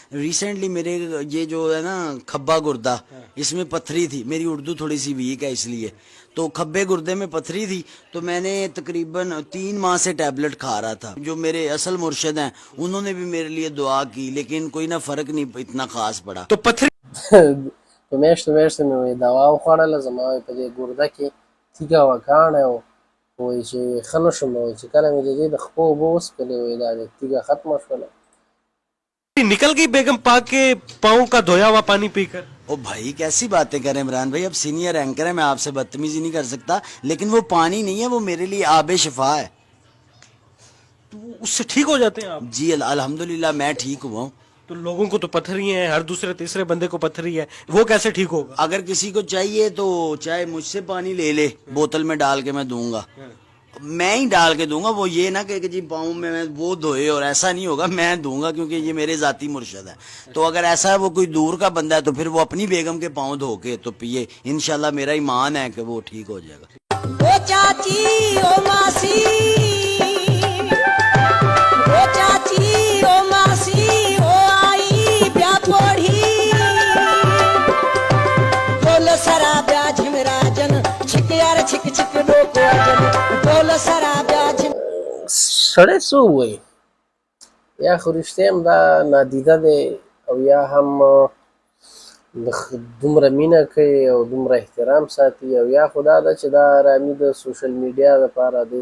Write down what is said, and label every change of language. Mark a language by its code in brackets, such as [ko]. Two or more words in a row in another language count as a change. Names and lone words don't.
[ur] ریسنٹلی میرے یہ جو ہے نا کھبا گردہ اس میں پتھری تھی، میری اردو تھوڑی سی ویک ہے اس لیے، تو کھبے گردے میں پتھری تھی تو میں نے تقریباً 3 ماہ سے ٹیبلٹ کھا رہا تھا۔ جو میرے اصل مرشد ہیں انہوں نے بھی میرے لیے دعا کی لیکن کوئی نہ فرق نہیں اتنا خاص پڑا۔ تو پتھری [ps] په میاشتو میاشتو مې وایي دوا وخوړله زما وایي په دې ګرده کې تیږه وه کاڼی و وایي چې ښه نه شوم وایي چې کله مې د دې د خپو اوبه وڅښلې وایي دا د تیږه ختمه شوله [ur] نکل گئی بیگم پاک کے پاؤں کا دھویا ہوا پانی پی کر؟ او بھائی کیسی باتیں کریں عمران بھائی، اب سینئر اینکر ہے، میں آپ سے بدتمیزی نہیں کر سکتا، لیکن وہ پانی نہیں ہے، وہ میرے لیے آب شفا ہے۔ تو اس سے ٹھیک ہو جاتے ہیں آپ؟ جی الحمدللہ میں ٹھیک ہوا ہوں۔ تو لوگوں کو تو پتھری ہیں، ہر دوسرے تیسرے بندے کو پتھری ہے، وہ کیسے ٹھیک ہوگا؟ اگر کسی کو چاہیے تو چاہے مجھ سے پانی لے لے، بوتل میں ڈال کے میں دوں گا، میں ہی ڈال کے دوں گا، وہ یہ نہ کہ جی پاؤں میں وہ دھوئے، اور ایسا نہیں ہوگا، میں دوں گا کیونکہ یہ میرے ذاتی مرشد ہے۔ تو اگر ایسا ہے وہ کوئی دور کا بندہ ہے تو پھر وہ اپنی بیگم کے پاؤں دھو کے تو پیے، انشاءاللہ میرا ایمان ہے کہ وہ ٹھیک ہو جائے گا۔ [pa] او چاچی او ماسی، او چاچی او ماسی، او آئی بیا پوڑھی بول سرا بیا جھمرا جن چھک یار چھک چھک ڈوکو جن بول سرا بیا جھم [ps] سړی څه ووایي یا خو رښتیا هم دا نادیده دی او یا هم دومره مینه کوي او دومره احترام ساتي او یا خو دا ده چې دا ارامي د [en] social media [ps] دپاره دې